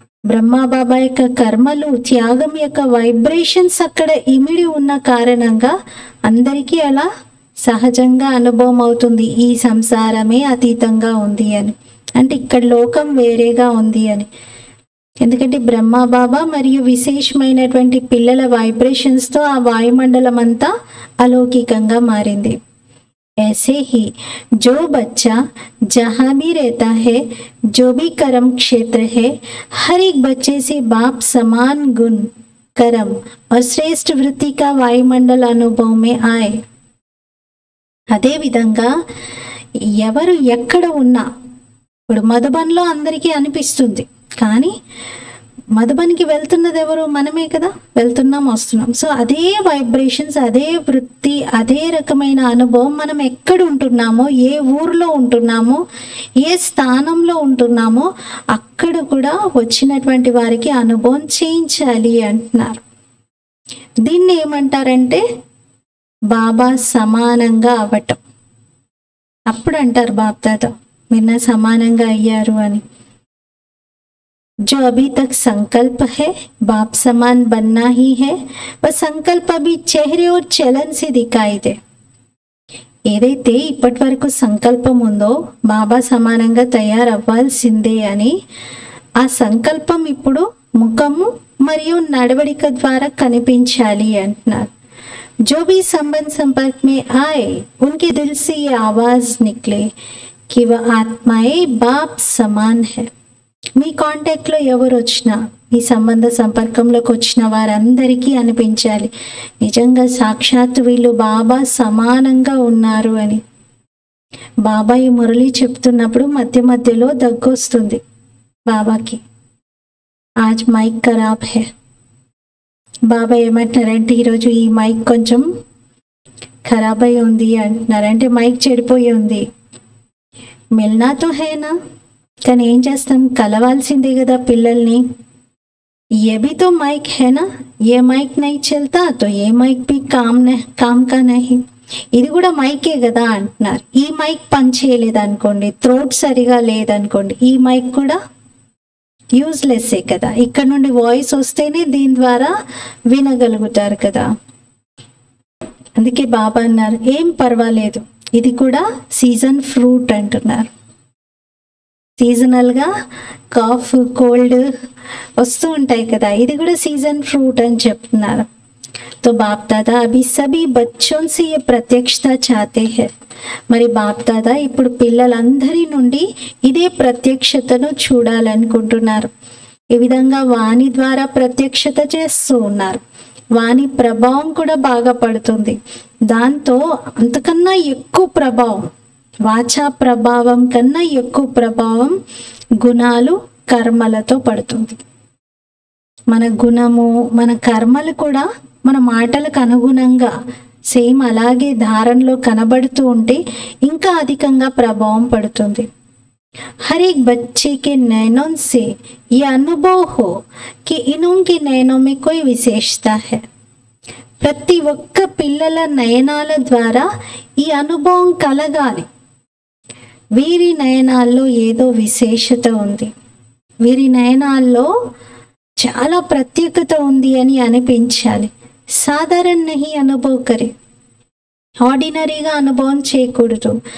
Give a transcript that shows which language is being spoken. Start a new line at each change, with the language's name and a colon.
Telugu: బ్రహ్మా బాబా యొక్క కర్మలు, త్యాగం యొక్క వైబ్రేషన్స్ అక్కడ ఇమిడి ఉన్న కారణంగా అందరికీ అలా సహజంగా అనుభవం అవుతుంది, ఈ సంసారమే అతీతంగా ఉంది అని. అంటే ఇక్కడ లోకం వేరేగా ఉంది అని. ఎందుకంటే బ్రహ్మా బాబా మరియు విశేషమైనటువంటి పిల్లల వైబ్రేషన్స్తో ఆ వాయుమండలం అంతా అలౌకికంగా మారింది.
Hindi: ऐसे ही जो बच्चा जहाँ भी रहता है, जो भी कर्म क्षेत्र है, हर एक बच्चे से बाप समान गुण, कर्म और श्रेष्ठ वृत्ति का वायुमंडल अनुभव में आए.
Telugu: అదే విధంగా ఎవరు ఎక్కడ ఉన్నా, ఇప్పుడు మధుబన్లో అందరికీ అనిపిస్తుంది, కానీ మధుబన్కి వెళ్తున్నది ఎవరు? మనమే కదా, వెళ్తున్నాం వస్తున్నాం. సో అదే వైబ్రేషన్స్, అదే వృత్తి, అదే రకమైన అనుభవం మనం ఎక్కడ ఉంటున్నామో, ఏ ఊర్లో ఉంటున్నామో, ఏ స్థానంలో ఉంటున్నామో అక్కడ కూడా వచ్చినటువంటి వారికి అనుభవం చేయించాలి అంటున్నారు. దీన్ని ఏమంటారంటే బాబా సమానంగా అవ్వటం. అప్పుడు అంటారు బాప్ దాదా మీరు నా సమానంగా అయ్యారు అని.
Hindi: जो अभी तक संकल्प है बाप समान बनना ही है, वह संकल्प अभी चेहरे और चलन से दिखाई दे.
Telugu: ఏదైతే ఇప్పటి వరకు సంకల్పం ఉందో బాబా సమానంగా తయారవ్వాల్సిందే అని, ఆ సంకల్పం ఇప్పుడు ముఖము మరియు నడవడిక ద్వారా కనిపించాలి అంటున్నారు.
Hindi: जो भी संबंध संपर्क में आए उनके दिल से ये आवाज निकले कि वह आत्माएं बाप समान है.
Telugu: మీ కాంటాక్ట్లో ఎవరు వచ్చినా, మీ సంబంధ సంపర్కంలోకి వచ్చిన వారందరికీ అనిపించాలి నిజంగా సాక్షాత్ వీళ్ళు బాబా సమానంగా ఉన్నారు అని. బాబా ఈ మురళి చెప్తున్నప్పుడు మధ్య మధ్యలో దగ్గొస్తుంది బాబాకి.
Hindi: ఆజ్ మైక్ ఖరాబ్ హే.
Telugu: బాబా ఏమంటున్నారంటే ఈరోజు ఈ మైక్ కొంచెం ఖరాబ్ అయి ఉంది అంటున్నారంటే మైక్ చెడిపోయి ఉంది.
Hindi: మిల్నాతో హేనా,
Telugu: కానీ ఏం చేస్తాం, కలవాల్సిందే కదా పిల్లల్ని.
Hindi: ये भी तो माइक है ना, ये माइक नहीं चलता तो ये माइक भी काम का नहीं.
Telugu: ఇది కూడా మైకే కదా అంటున్నారు. ఈ మైక్ పని చేయలేదనుకోండి, థ్రోట్ సరిగా లేదనుకోండి, ఈ మైక్ కూడా యూజ్లెస్సే కదా. ఇక్కడ నుండి వాయిస్ వస్తేనే దీని ద్వారా వినగలుగుతారు కదా. అందుకే బాబా అన్నారు ఏం పర్వాలేదు, ఇది కూడా సీజన్ ఫ్రూట్ అంటున్నారు. సీజనల్గా కాఫ్ కోల్డ్ వస్తూ ఉంటాయి కదా, ఇది కూడా సీజన్ ఫ్రూట్ అని చెప్తున్నారు.
Hindi: तो बाप दादा अभी सभी बच्चों से ये प्रत्यक्षता चाहते हैं.
Telugu: మరి బాప్ దాదా ఇప్పుడు పిల్లలందరి నుండి ఇదే ప్రత్యక్షతను చూడాలనుకుంటున్నారు. ఈ విధంగా వాణి ద్వారా ప్రత్యక్షత చేస్తూ ఉన్నారు. వాణి ప్రభావం కూడా బాగా పడుతుంది. దాంతో అంతకన్నా ఎక్కువ ప్రభావం, వాచా ప్రభావం కన్నా ఎక్కువ ప్రభావం గుణాలు కర్మలతో పడుతుంది. మన గుణము మన కర్మలు కూడా మన మాటలకు అనుగుణంగా సేమ్ అలాగే ధారణలో కనబడుతూ ఉంటే ఇంకా అధికంగా ప్రభావం పడుతుంది.
Hindi: हर एक बच्चे के नैनों से ये अनुभव हो कि इनके नैनों में कोई विशेषता है.
Telugu: ప్రతి ఒక్క పిల్లల నయనాల ద్వారా ఈ అనుభవం కలగాలి, వీరి నయనాల్లో ఏదో విశేషత ఉంది, వీరి నయనాల్లో చాలా ప్రత్యేకత ఉంది అని అనిపించాలి.
Hindi: సాధారణ నహి అనుభవ కరే,
Telugu: ఆర్డినరీగా అనుభవం చేయకూడదు.